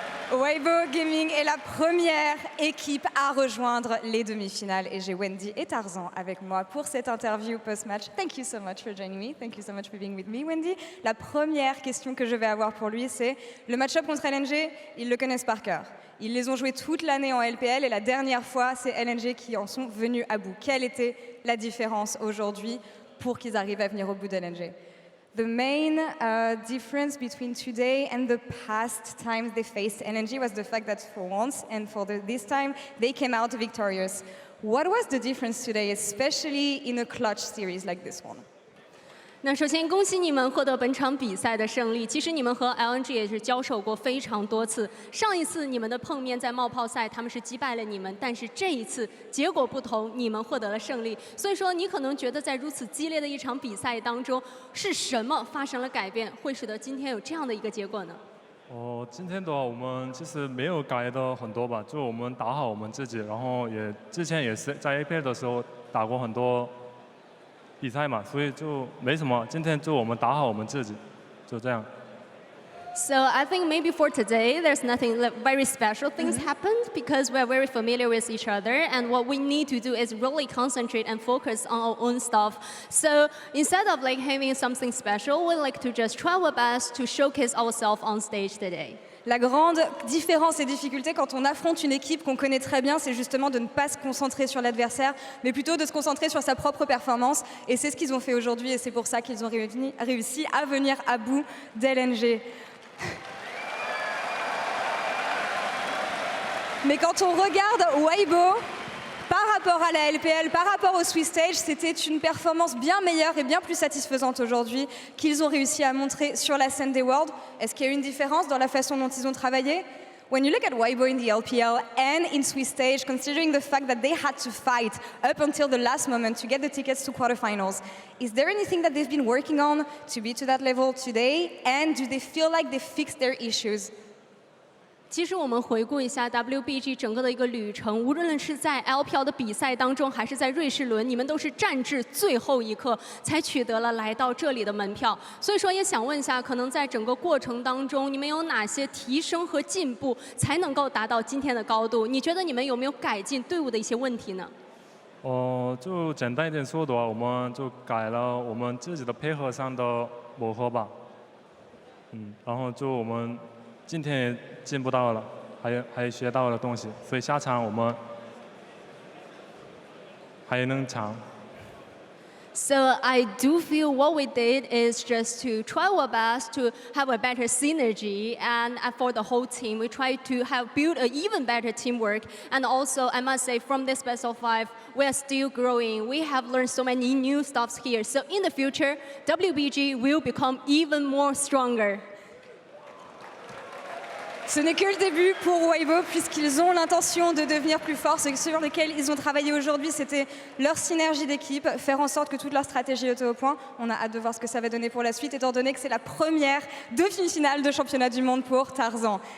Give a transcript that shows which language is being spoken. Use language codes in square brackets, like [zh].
[fr] Weibo Gaming est la première équipe à rejoindre les demi-finales et j'ai Wendy et Tarzan avec moi pour cette interview post-match. [en] Thank you so much for joining me. Thank you so much for being with me, Wendy. [fr] La première question que je vais avoir pour lui, c'est le match-up contre LNG, ils le connaissent par cœur. Ils les ont joués toute l'année en LPL et la dernière fois, c'est LNG qui en sont venus à bout. Quelle était la différence aujourd'hui pour qu'ils arrivent à venir au bout d'LNG? [en] The main difference between today and the past times they faced LNG was the fact that for once and for this time, they came out victorious. What was the difference today, especially in a clutch series like this one? [zh] 那首先恭喜你们获得本场比赛的胜利。其实你们和 LNG 也是交手过非常多次。上一次你们的碰面在冒泡赛，他们是击败了你们，但是这一次结果不同，你们获得了胜利。所以说你可能觉得在如此激烈的一场比赛当中，是什么发生了改变，会使得今天有这样的一个结果呢？今天的话，我们其实没有改的很多吧，就我们打好我们自己，然后也之前也是在 APL 的时候打过很多比赛嘛，所以就没什么。今天就我们打好我们自己，就这样。 [en] So I think maybe for today, there's nothing very special things happened because we're very familiar with each other, and what we need to do is really concentrate and focus on our own stuff. So instead of like having something special, we like to just try our best to showcase ourselves on stage today. [fr] La grande différence et difficulté quand on affronte une équipe qu'on connaît très bien, c'est justement de ne pas se concentrer sur l'adversaire, mais plutôt de se concentrer sur sa propre performance. Et c'est ce qu'ils ont fait aujourd'hui, et c'est pour ça qu'ils ont réussi à venir à bout d'LNG. Mais quand on regarde Weibo, par rapport à la LPL, par rapport au Swiss Stage, c'était une performance bien meilleure et bien plus satisfaisante aujourd'hui qu'ils ont réussi à montrer sur la scène des Worlds. Est-ce qu'il y a une différence dans la façon dont ils ont travaillé? [en] When you look at Weibo in the LPL and in Swiss Stage, considering the fact that they had to fight up until the last moment to get the tickets to quarterfinals, is there anything that they've been working on to be to that level today? And do they feel like they fixed their issues? [zh] 其实我们回顾一下 WBG 整个的一个旅程，无论是在 LPL 的比赛当中，还是在瑞士轮，你们都是战至最后一刻才取得了来到这里的门票。所以说，也想问一下，可能在整个过程当中，你们有哪些提升和进步，才能够达到今天的高度？你觉得你们有没有改进队伍的一些问题呢？就简单一点说的话，我们就改了我们自己的配合上的磨合吧。然后就我们今天也进步到了，还学到了东西，所以下场我们还能强。 [en] So I do feel what we did is just to try our best to have a better synergy, and for the whole team, we try to have build an even better teamwork. And also, I must say, from this best of 5, we are still growing. We have learned so many new stuff here. So in the future, WBG will become even more stronger. [fr] Ce n'est que le début pour Weibo, puisqu'ils ont l'intention de devenir plus forts. Ce sur lequel ils ont travaillé aujourd'hui, c'était leur synergie d'équipe, faire en sorte que toute leur stratégie était au point. On a hâte de voir ce que ça va donner pour la suite, étant donné que c'est la première demi-finale de championnat du monde pour Tarzan.